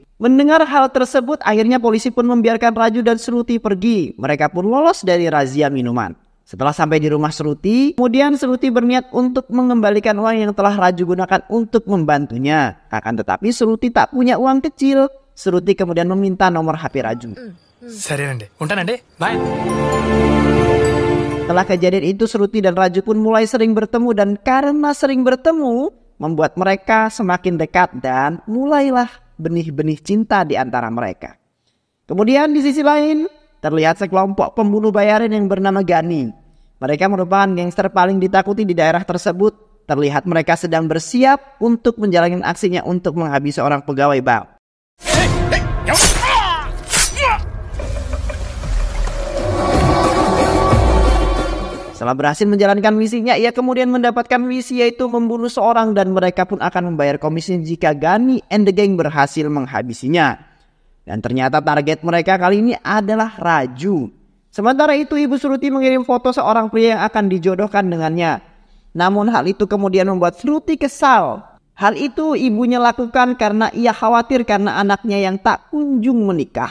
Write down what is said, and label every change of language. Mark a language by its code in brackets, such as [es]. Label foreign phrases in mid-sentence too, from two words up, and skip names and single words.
[id] Mendengar hal tersebut, akhirnya polisi pun membiarkan Raju dan Sruti pergi. Mereka pun lolos dari razia minuman. Setelah sampai di rumah Sruti, kemudian Sruti berniat untuk mengembalikan uang yang telah Raju gunakan untuk membantunya. Akan tetapi Sruti tak punya uang kecil. Sruti kemudian meminta nomor HP Raju. [te] సరేనండి, ఉంటానండి, బాయ్. [id] Setelah kejadian itu Sruti dan Raju pun mulai sering bertemu, dan karena sering bertemu membuat mereka semakin dekat dan mulailah benih-benih cinta di antara mereka. Kemudian di sisi lain terlihat sekelompok pembunuh bayaran yang bernama Gani. Mereka merupakan gangster paling ditakuti di daerah tersebut. Terlihat mereka sedang bersiap untuk menjalani aksinya untuk menghabisi seorang pegawai bank. Setelah berhasil menjalankan misinya, ia kemudian mendapatkan misi yaitu membunuh seorang, dan mereka pun akan membayar komisi jika Gani [en] and the gang [id] berhasil menghabisinya. Dan ternyata target mereka kali ini adalah Raju. Sementara itu Ibu Sruti mengirim foto seorang pria yang akan dijodohkan dengannya. Namun hal itu kemudian membuat Sruti kesal. Hal itu ibunya lakukan karena ia khawatir karena anaknya yang tak kunjung menikah.